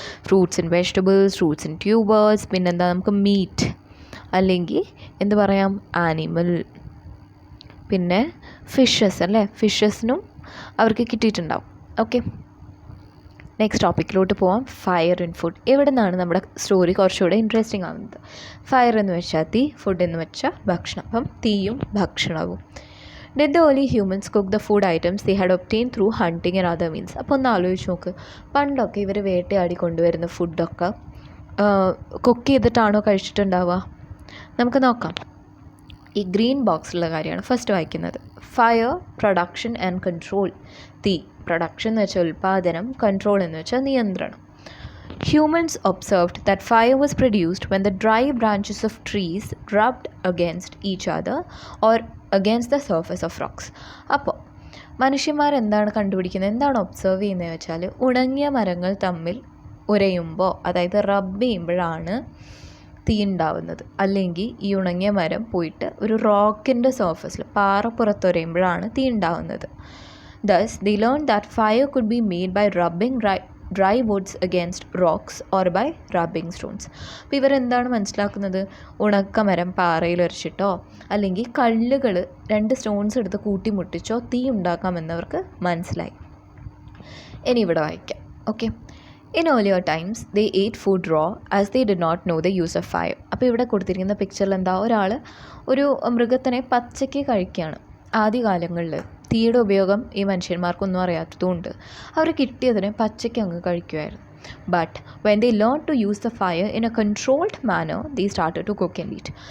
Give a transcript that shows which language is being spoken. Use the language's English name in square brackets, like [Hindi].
[Malayalam] Fruits and vegetables, fruits and tubers, പിന്നെന്താ, നമുക്ക് meet അല്ലെങ്കിൽ എന്ത് പറയാം, ആനിമൽ, പിന്നെ ഫിഷസ് അല്ലേ, ഫിഷസിനും അവർക്ക് കിട്ടിയിട്ടുണ്ടാവും. ഓക്കെ, നെക്സ്റ്റ് ടോപ്പിക്കിലോട്ട് പോവാം. Fire in food. ഇവിടെ നിന്നാണ് നമ്മുടെ സ്റ്റോറി കുറച്ചുകൂടെ ഇൻട്രസ്റ്റിംഗ് ആവുന്നത്. ഫയർ എന്ന് വെച്ചാൽ തീ, ഫുഡ് എന്ന് വെച്ചാൽ ഭക്ഷണം. അപ്പം തീയും ഭക്ഷണവും. [English] Did the early humans cook the food items they had obtained through hunting and other means? [Malayalam] അപ്പോൾ ഒന്ന് ആലോചിച്ച് നോക്ക്. പണ്ടൊക്കെ ഇവർ വേട്ടയാടി കൊണ്ടുവരുന്ന ഫുഡൊക്കെ കുക്ക് ചെയ്തിട്ടാണോ കഴിച്ചിട്ടുണ്ടാവുക? നമുക്ക് നോക്കാം. ഈ ഗ്രീൻ ബോക്സിലുള്ള കാര്യമാണ് ഫസ്റ്റ് വായിക്കുന്നത്. Fire, production and control. തീ, പ്രൊഡക്ഷൻ എന്ന് വെച്ചാൽ ഉൽപ്പാദനം, കൺട്രോൾ എന്ന് വെച്ചാൽ നിയന്ത്രണം. [English] Humans observed that fire was produced when the dry branches of trees rubbed against each other or against the surface of rocks. [Malayalam] അപ്പോൾ മനുഷ്യന്മാരെന്താണ് കണ്ടുപിടിക്കുന്നത്, എന്താണ് ഒബ്സർവ് ചെയ്യുന്നത് വെച്ചാൽ, ഉണങ്ങിയ മരങ്ങൾ തമ്മിൽ ഉരയുമ്പോൾ, അതായത് റബ്ബ് ചെയ്യുമ്പോഴാണ് തീ ഉണ്ടാവുന്നത്. അല്ലെങ്കിൽ ഈ ഉണങ്ങിയ മരം പോയിട്ട് ഒരു റോക്കിൻ്റെ സർഫസിൽ, പാറപ്പുറത്തുരയുമ്പോഴാണ് തീ ഉണ്ടാവുന്നത്. [English] Thus, they learned that fire could be made by rubbing dry woods against rocks or by rubbing stones. [Malayalam] അപ്പോൾ ഇവരെന്താണ് മനസ്സിലാക്കുന്നത്? ഉണക്കമരം പാറയിൽ ഉരച്ചിട്ടോ അല്ലെങ്കിൽ കല്ലുകൾ 2 സ്റ്റോൺസ് എടുത്ത് കൂട്ടിമുട്ടിച്ചോ തീ ഉണ്ടാക്കാമെന്നവർക്ക് മനസ്സിലായി. ഇനി ഇവിടെ വായിക്കാം. [English] Okay, In earlier times, they ate food raw as they did not know the use of fire. [Malayalam] അപ്പോൾ ഇവിടെ കൊടുത്തിരിക്കുന്ന പിക്ചറിൽ എന്താ, ഒരാൾ ഒരു മൃഗത്തിനെ പച്ചയ്ക്ക് കഴിക്കുകയാണ്. ആദ്യകാലങ്ങളിൽ തീയുടെ ഉപയോഗം ഈ മനുഷ്യന്മാർക്കൊന്നും അറിയാത്തതുകൊണ്ട് അവർ കിട്ടിയതിനെ പച്ചയ്ക്ക് അങ്ങ് കഴിക്കുമായിരുന്നു. [English] But when they learn to use the fire in a controlled manner they started to cook and eat.